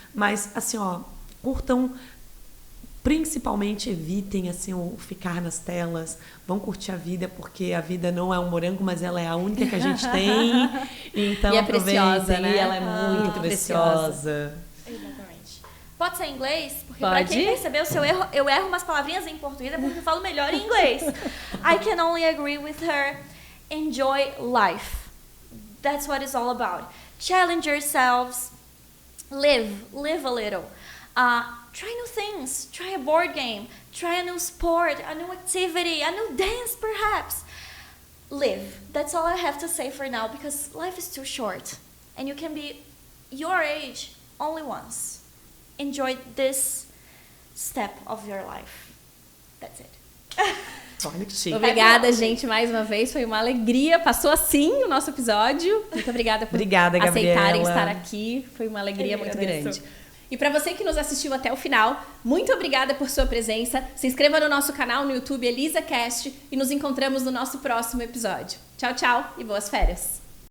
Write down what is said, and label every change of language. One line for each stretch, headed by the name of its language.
Portuguese: Mas, assim, ó, curtam. Principalmente evitem assim o ficar nas telas, vão curtir a vida, porque a vida não é um morango, mas ela é a única que a gente tem. Então e é aproveitem, preciosa, né? e ela é muito preciosa. Exatamente. Pode ser em inglês? Porque Pode. pra quem percebeu, se eu erro umas palavrinhas em português, é porque eu falo melhor em inglês.
English: I can only agree with her. Enjoy life. That's what it's all about. Challenge yourselves. Live a little. Try new things. Try a board game. Try a new sport, a new activity, a new dance perhaps. Live. That's all I have to say for now because life is too short. And you can be your age only once. Enjoy this step of your life. That's it.
Portuguese: Olha que chique. Obrigada, gente, mais uma vez. Foi uma alegria. Passou assim o nosso episódio. Muito obrigada por Obrigada, Gabriela. aceitarem estar aqui. Foi uma alegria muito grande. E para você que nos assistiu até o final, muito obrigada por sua presença. Se inscreva no nosso canal no YouTube ElisaCast e nos encontramos no nosso próximo episódio. Tchau, tchau e boas férias!